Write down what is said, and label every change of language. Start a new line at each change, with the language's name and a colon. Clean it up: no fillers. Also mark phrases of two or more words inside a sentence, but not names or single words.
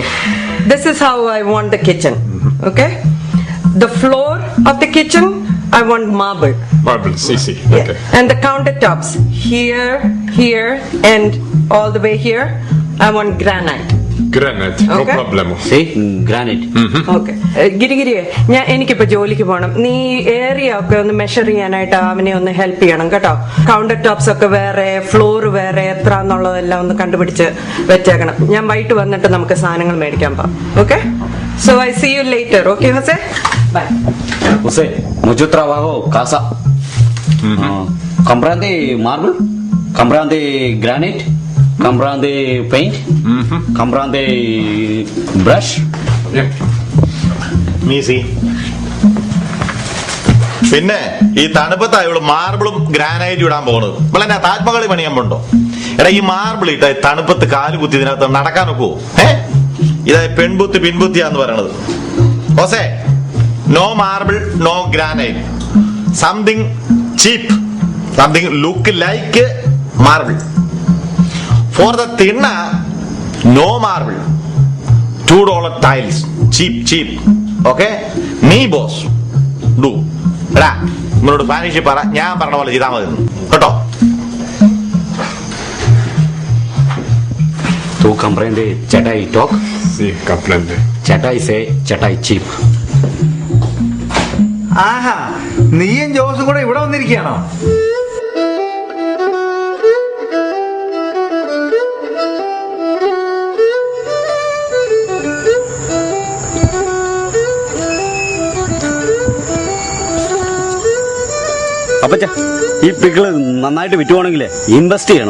English: This is how I want the kitchen. Okay? The floor of the kitchen, I want marble. Marble, easy. Yeah. Okay. And the countertops, here, and all the way here, I want granite. Granite, no Okay. problem. See, granite.
Malayalam: ഓക്കെ ഗിരിഗിരിയെ എനിക്കിപ്പോ ജോലിക്ക് പോകണം. നീ ഏരിയ ഒക്കെ ഒന്ന് മെഷർ ചെയ്യാനായിട്ട് അവനെ ഒന്ന് ഹെൽപ്പ് ചെയ്യണം കേട്ടോ.
English: countertops
Malayalam: ഒക്കെ വേറെ, ഫ്ലോർ വേറെ, എത്ര എന്നുള്ളതെല്ലാം ഒന്ന് കണ്ടുപിടിച്ച് വെച്ചേക്കണം. ഞാൻ വൈകിട്ട് വന്നിട്ട് നമുക്ക് സാധനങ്ങൾ മേടിക്കാൻ പോവാം.
English: Okay, so I see you later. Okay Jose, bye.
Spanish: Jose, mucho trabajo, casa. Compran de marble, compran de granite, compran de paint, compran de brush.
English: Yeah.
Malayalam: മീസി പിന്നെ ഈ തണുപ്പത്താ ഇവള് മാർബിളും ഗ്രാനൈറ്റും ഇടാൻ പോകുന്നത്. ഇപ്പോൾ എന്നാ താജ്മഹൽ പണിയാൻ പോണ്ടോ? എടാ ഈ മാർബിൾ ഇട്ട തണുപ്പത്ത് കാല് കുത്തി ഇതിനകത്ത് നടക്കാൻ നോക്കുവോ? ഇതായി പെൺബുത്തി പിൻബുത്തിയാന്ന് പറയണത്.
English: ഓസേ, no marble, no granite, something cheap, something look like marble. For the തിണ്ണ no marble, $2 tiles, cheap.
Malayalam: ഓക്കെ, നീ ബോസ് ഡു. എടാ നിങ്ങളോട് സ്പാനിഷിൽ പറ, ഞാൻ പറഞ്ഞ പോലെ ചെയ്താൽ മതി കേട്ടോ.
Spanish: Tu comprende chatai talk? Sí, comprende.
English: Chatai say chatai cheap.
Malayalam: ആഹാ, നീയും ജോസും കൂടെ ഇവിടെ വന്നിരിക്കുകയാണോ? അപ്പച്ച, ഈ പിക്കിള് നന്നായിട്ട് വിറ്റുവാണെങ്കിലേ ഇൻവെസ്റ്റ് ചെയ്യണം.